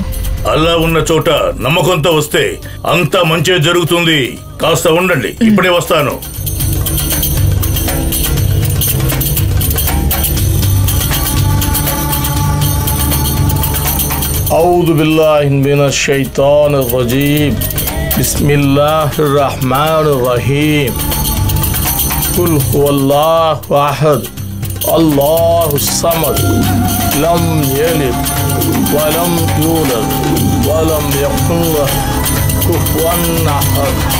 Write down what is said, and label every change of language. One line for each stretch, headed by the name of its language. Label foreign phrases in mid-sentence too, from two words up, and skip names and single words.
Telugu: అల్లా ఉన్న చోట నమ్మకంతో వస్తే అంతా మంచి జరుగుతుంది. కాస్త ఉండండి, ఇప్పుడే వస్తాను.
Arabic: أعوذ بالله من الشيطان الرجيم بسم الله الرحمن الرحيم قل هو الله أحد الله الصمد لم يلد ولم يولد ولم يكن له كفوا أحد